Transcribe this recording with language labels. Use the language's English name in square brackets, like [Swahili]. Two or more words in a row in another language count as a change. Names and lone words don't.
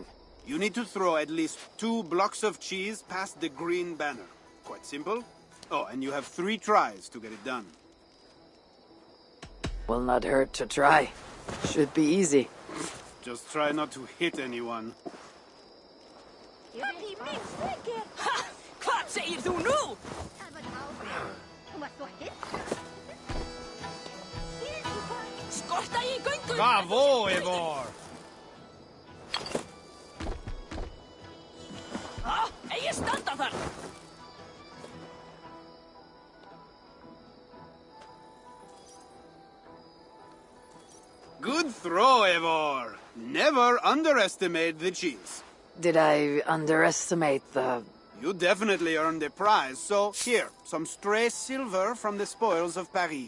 [English] You need to throw at least 2 blocks of cheese past the green banner. Quite simple. Oh, and you have 3 tries to get it done. Will not hurt to try. Should be easy. Just try not to hit anyone. Ha! [Icelandic] Hvað segir þú nú? Skorta í göngu! Bravo, Eivor! Eigi standa þar! [English] Good throw, Eivor. Never underestimate the cheese. Did I underestimate the... You definitely earned a prize, so here, some stray silver from the spoils of Paris.